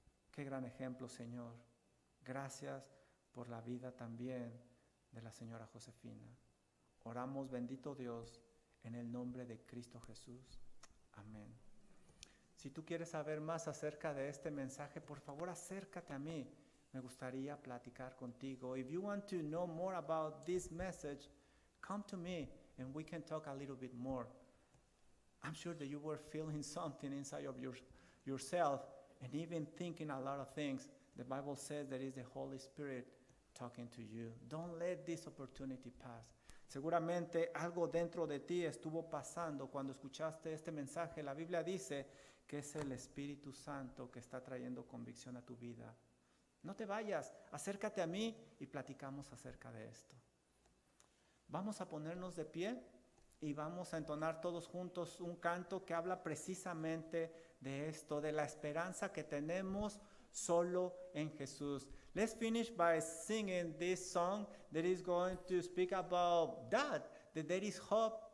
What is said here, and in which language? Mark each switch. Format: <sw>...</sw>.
<es>Qué gran ejemplo, Señor. Gracias por la vida también de la señora Josefina. Oramos, bendito Dios, en el nombre de Cristo Jesús. Amén. Si tú quieres saber más acerca de este mensaje, por favor acércate a mí. Me gustaría platicar contigo.</es> <en>If you want to know more about this message, come to me and we can talk a little bit more. I'm sure that you were feeling something inside of yourself and even thinking a lot of things. The Bible says that it's the Holy Spirit talking to you. Don't let this opportunity pass.</en> <es>Seguramente algo dentro de ti estuvo pasando cuando escuchaste este mensaje. La Biblia dice que es el Espíritu Santo que está trayendo convicción a tu vida. No te vayas, acércate a mí y platicamos acerca de esto. Vamos a ponernos de pie y vamos a entonar todos juntos un canto que habla precisamente de esto, de la esperanza que tenemos solo en Jesús.</es> <en>Let's finish by singing this song that is going to speak about that there is hope</en>